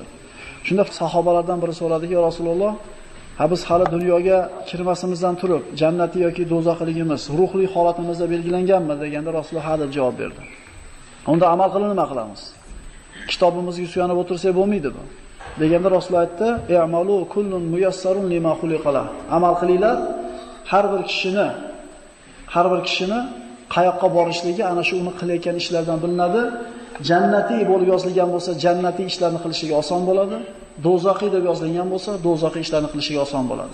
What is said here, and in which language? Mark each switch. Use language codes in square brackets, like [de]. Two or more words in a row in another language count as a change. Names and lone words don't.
[uz] Shunda sahobalardan biri so'radiki, "Ya Rasululloh, biz hali dunyoga kirmasimizdan turib, jannati yoki do'zaxligimiz ruhli holatimizda belgilanganmi?" deganda Rasululloh ha deb javob berdi. Unda amal qilib nima qilamiz? Kitobimizga suyanib o'tirsak bo'lmaydi bu. Deganda Rasululloh aytdi: [ar] "اعملوا كل ميسر لما خلق له." [uz] Amal qilinglar. Har bir kishini qayoqqa borishligi ana shu uni qilayotgan ishlardan bilinadi. Jannatiy bo'lib yozilgan bo'lsa, jannatiy ishlarni qilishiga oson bo'ladi. Do'zaxiy deb yozilgan bo'lsa, do'zaxiy ishlarni qilishiga oson bo'ladi.